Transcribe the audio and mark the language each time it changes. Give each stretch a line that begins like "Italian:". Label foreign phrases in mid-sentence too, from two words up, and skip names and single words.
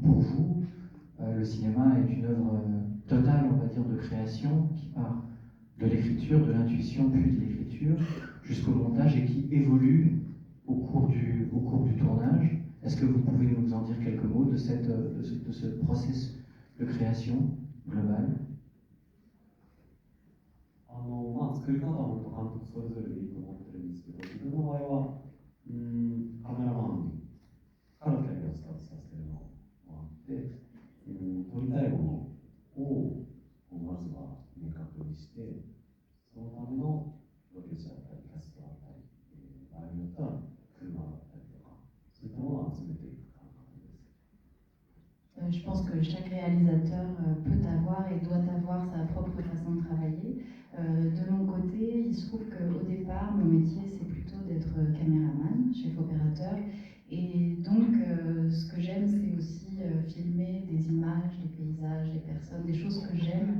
French: Pour vous, le cinéma est une œuvre totale, on va dire, de création qui part de l'écriture, de l'intuition, puis de l'écriture, jusqu'au montage et qui évolue au cours du tournage. Est-ce que vous pouvez nous en dire quelques mots de ce processus de création globale?
Japanese: 作り方は本当監督それぞれでいいと思ってるんですけど、自分の場合はカメラマンからキャリアをスタートさせるのもあって、撮りたいものをまずは明確にして、そのためのロケ地だったり、キャストだったり、場合によっては車だったりとか、そういったものを集めていく感じです。
French: Je pense que chaque réalisateur peut avoir et doit avoir sa propre façon de travailler. De mon côté, il se trouve qu'au départ, mon métier, c'est plutôt d'être caméraman, chef opérateur. Et donc, ce que j'aime, c'est aussi filmer des images, des paysages, des personnes, des choses que j'aime.